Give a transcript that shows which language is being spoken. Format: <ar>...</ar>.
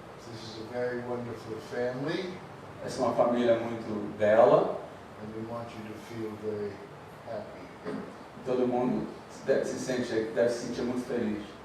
<en>This is a very wonderful family.</en> <pt>Essa é uma família muito bela.</pt> <en>And we want you to feel very happy.</en> <pt>Todo mundo deve se sentir muito feliz.</pt>